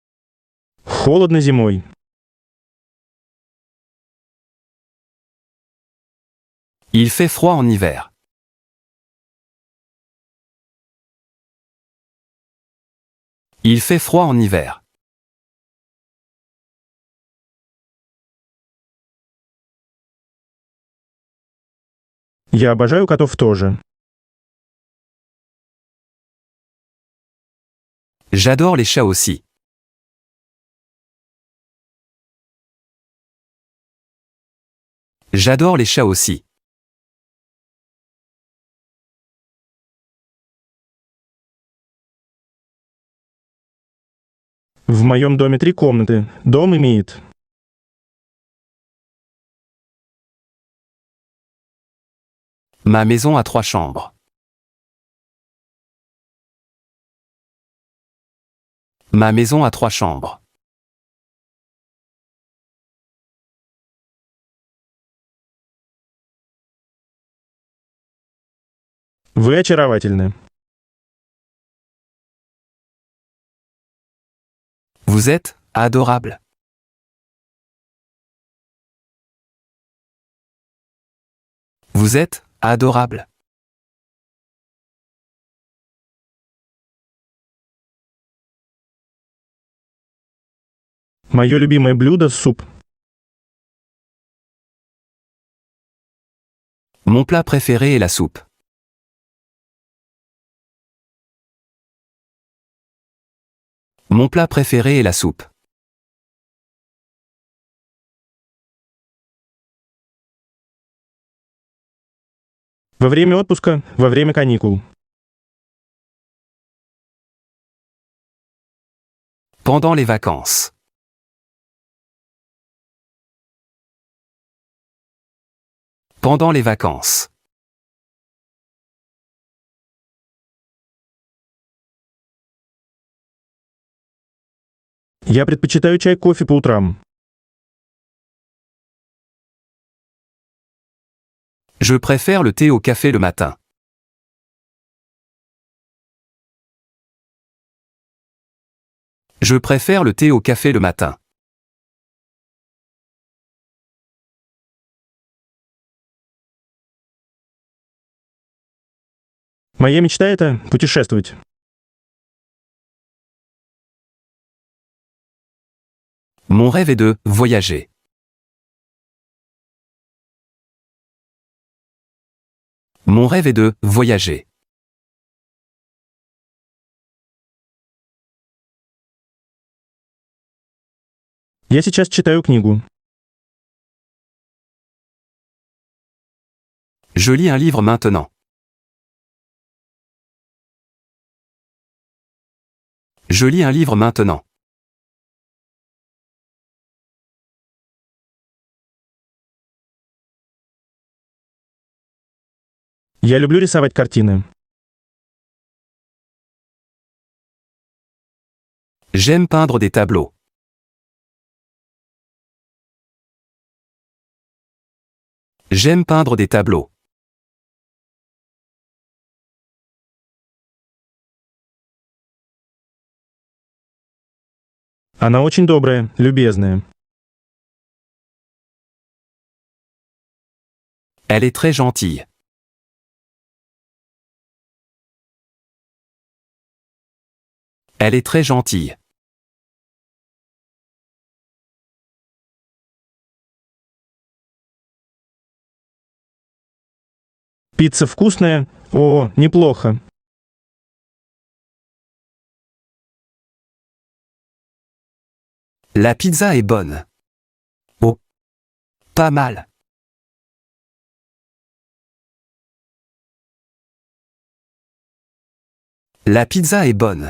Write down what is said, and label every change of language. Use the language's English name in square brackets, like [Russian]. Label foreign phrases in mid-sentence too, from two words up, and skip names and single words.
[Russian] Холодно зимой. [French] Il fait froid en hiver. Il fait froid en hiver. [Russian] Я обожаю котов тоже. [French] J'adore les chats aussi. J'adore les chats aussi. [Russian] В моем доме 3 комнаты. Дом имеет. [French] Ma maison a 3 chambres. Ma maison a 3 chambres. [Russian] Вы очаровательны. [French] Vous êtes adorable. Vous êtes adorable. [Russian] Мое любимое блюдо – суп. [French] Mon plat préféré est la soupe. Mon plat préféré est la soupe. [Russian] Во время отпуска, во время каникул. [French] Pendant les vacances. Pendant les vacances. [Russian] Я предпочитаю чай кофе по утрам. [French] Je préfère le thé au café le matin. Je préfère le thé au café le matin. [Russian] Моя мечта – это путешествовать. [French] Mon rêve est de voyager. Mon rêve est de voyager. [Russian] Я сейчас читаю книгу. [French] Je lis un livre maintenant. Je lis un livre maintenant. [Russian] Я люблю рисовать картины. [French] J'aime peindre des tableaux. J'aime peindre des tableaux. [Russian] Она очень добрая, любезная. [French] Elle est très gentille. Elle est très gentille. [Russian] Пицца вкусная? О, неплохо. [French] La pizza est bonne. Oh. Pas mal. La pizza est bonne.